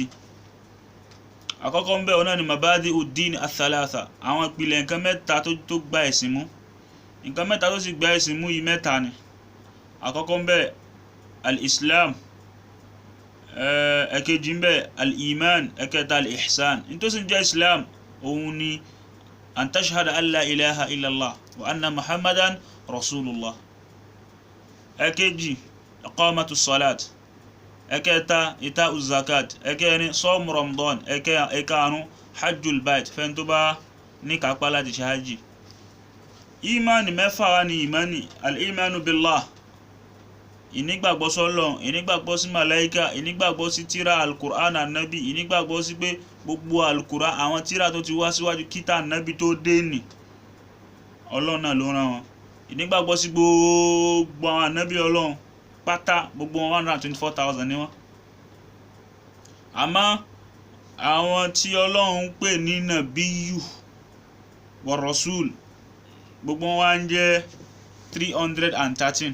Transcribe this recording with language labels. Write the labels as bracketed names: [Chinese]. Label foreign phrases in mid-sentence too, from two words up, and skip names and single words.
[Yoruba] Àkọ́kọ́ ń bẹ ọ̀nà ni [Arabic] مبادئ الدين الثلاثة, [Yoruba] àwọn ìpìlẹ̀ nǹkan mẹ́ta tó gba ẹ̀sìn mú. Nǹkan mẹ́ta tó sì gba ẹ̀sìn mú yìí mẹ́ta ni. Àkọ́kọ́ ń bẹ al-Islam, ẹ̀kejì ń bẹ al-Iman, ẹ̀kẹta al-Ihsan. Ní tó sì jẹ́ Islam òun ni [Arabic] أن تشهد أن لا إله إلا الله وأن محمدا رسول الله. [Yoruba] Ẹ̀kejì [Arabic] إقامة الصلاة, [Yoruba] ẹ̀kẹta [Arabic] إيتاء الزكاة, [Yoruba] ẹ̀kẹrin [Arabic] صوم رمضان, [Yoruba] ẹ̀karùn [Arabic] حج البيت [Yoruba] fẹ́ni tó bá ní kápá láti ṣe hajj. Ìmánì mẹ́fà wá ní ìmánì: [Arabic] الإيمان بالله, [Yoruba] ìnígbàgbọ́ sọ́lọ́run, ìnígbàgbọ́ sí màláíkà, ìnígbàgbọ́ sí tírà [Arabic] القرآن النبي, [Yoruba] ìnígbàgbọ́ sí pé gbogbo al-Qur'an àwọn tírà tó ti wá síwájú kíta annabi tó dé ní Ọlọ́run náà ló rán wọn. Ìnígbàgbọ́ sí gbogbo àwọn annabi Ọlọ́run pátá, gbogbo 124,000 ni wọ́n. Àmọ́ àwọn tí Ọlọ́run ń pè ní [Arabic] نبي ورسول, [Yoruba] gbogbo wọn wá ń jẹ́ 313.